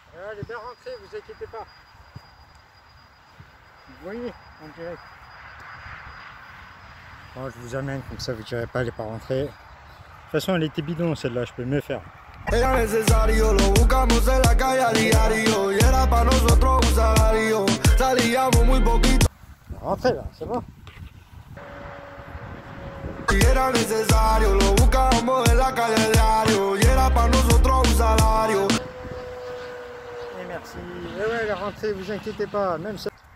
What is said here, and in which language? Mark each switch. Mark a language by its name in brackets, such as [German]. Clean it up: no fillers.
[French] Elle est bien rentrée, vous inquiétez pas. Vous voyez, en direct. Bon, je vous amène, comme ça vous ne direz pas, elle n'est pas rentrée. De toute façon, elle était bidon celle-là, je peux mieux faire. [Spanish] Era necesario, lo buscamos en la calle a diario. Y era para nosotros un salario. Salíamos muy poquito. [French] Rentrez là, c'est bon. [Spanish] Y era necesario, lo buscamos en la calle a diario. Y era para nosotros un salario. [French] Et merci. Et ouais, elle est rentrée, vous inquiétez pas, même ça.